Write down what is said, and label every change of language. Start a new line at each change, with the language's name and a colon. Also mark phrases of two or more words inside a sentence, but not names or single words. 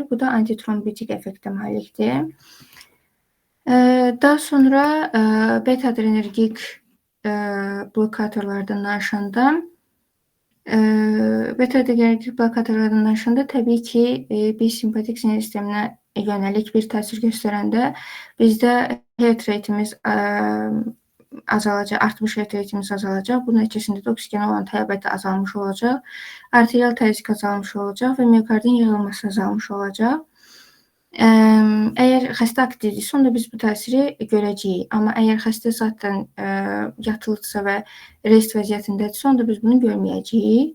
Azerbaijani: Bu da antitrombitik effektə malikdir. Daha sonra beta-adrenergik blokatorlardan danışanda beta-adrenergik blokatorlardan danışanda təbii ki, biz simpatik sinir sisteminə yönəlik bir təsir göstərəndə bizdə
English: heart rate-imiz
Azerbaijani: azalacaq, artmış
English: heart rate-imiz
Azerbaijani: azalacaq. Bunun nəticəsində də oksigenə olan tələbat azalmış olacaq, arterial təzyiq azalmış olacaq və miokardin yığılması azalmış olacaq. Əgər xəstə aktivdirsə, onda biz bu təsiri görəcəyik. Amma əgər xəstə zaten yatılıdırsa və rest vəziyyətindədirsə, onda biz bunu görməyəcəyik.